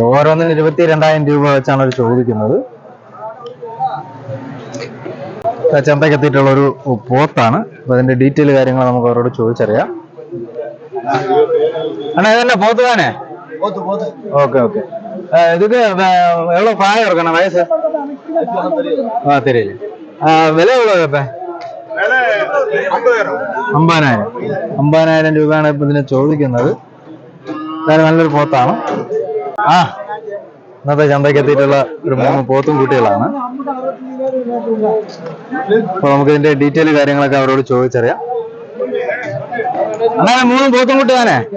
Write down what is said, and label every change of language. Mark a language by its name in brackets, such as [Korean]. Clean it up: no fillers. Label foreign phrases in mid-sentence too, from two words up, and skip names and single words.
[Malayalam] ഓരോന്നിനും 22,000 രൂപ വെച്ചാണ് അവർ ചോദിക്കുന്നത്. ചന്തയ്ക്ക് എത്തിയിട്ടുള്ള ഒരു പോത്താണ്. അപ്പൊ അതിന്റെ ഡീറ്റെയിൽ കാര്യങ്ങൾ നമുക്ക് അവരോട് ചോദിച്ചറിയാം. അണ്ണാ ഇതന്നെ പോത്ത് താനേ? ഓക്കെ ഓക്കെ. [Tamil] இதுக்கு எவ்வளவு பிராயம் இருக்கணும் வயசு? தெரியல. விலை எவ்வளவு இப்ப? [Malayalam] 50,000 രൂപയാണ് ഇപ്പൊ ഇതിനെ ചോദിക്കുന്നത്. നല്ലൊരു പോത്താണ്. ഇന്നത്തെ ചന്തയ്ക്ക് എത്തിയിട്ടുള്ള ഒരു 3 പോത്തും കുട്ടികളാണ്. അപ്പൊ നമുക്ക് ഇതിന്റെ ഡീറ്റെയിൽ കാര്യങ്ങളൊക്കെ അവരോട് ചോദിച്ചറിയാം. അങ്ങനെ 3 പോത്തും കുട്ടിയാണേ?